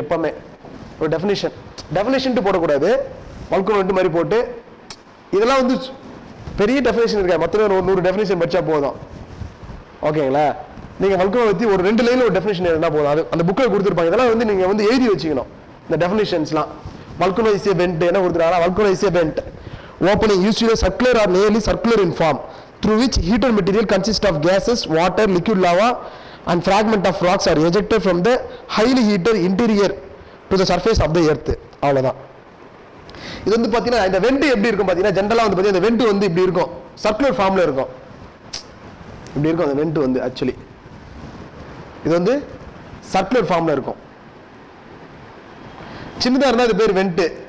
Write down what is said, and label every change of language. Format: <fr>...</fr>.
<ta>எப்பவுமே ஒரு டெஃபினிஷன் போடக்கூடாது. வல்கனோ மாதிரி போட்டு இதெல்லாம் வந்து பெரிய டெஃபினிஷன் இருக்கா? மொத்தம் ஒரு 100 டெஃபினிஷன் படிச்சா போதும். ஓகேங்களா? நீங்க வல்கனோ பத்தி ஒரு 2 லைன்ல ஒரு டெஃபினிஷன் எழுதினா போதும். அது அந்த புக்கில் கொடுத்துருப்பாங்க. இதெல்லாம் வந்து நீங்க வந்து எழுதி வச்சுக்கணும். இந்த டெஃபினிஷன்ஸ்லாம்</ta> <en>volcano is a vent</en> <ta>என்ன கொடுத்துருக்காங்க?</ta> <en>Volcano is a vent opening usually circular or nearly circular in form through which heated material consists of gases, water, liquid lava and fragment of rocks are ejected from the highly heated interior to the surface of the earth.</en> <ta>அவ்வளவுதான். இது வந்து பாத்தீங்கன்னா இந்த went எப்படி இருக்கும் பாத்தீங்கன்னா ஜெனரலா வந்து பாத்தீங்கன்னா இந்த வெண்ட் வந்து இப்படி இருக்கும், சர்க்குலர் ஃபார்ம்ல இருக்கும். இப்படி இருக்கும் அந்த வெண்ட் வந்து ஆக்சுவலி இது வந்து சர்க்குலர் ஃபார்ம்ல இருக்கும். சின்னதா இருந்தா அது பேர் வெண்ட்.</ta>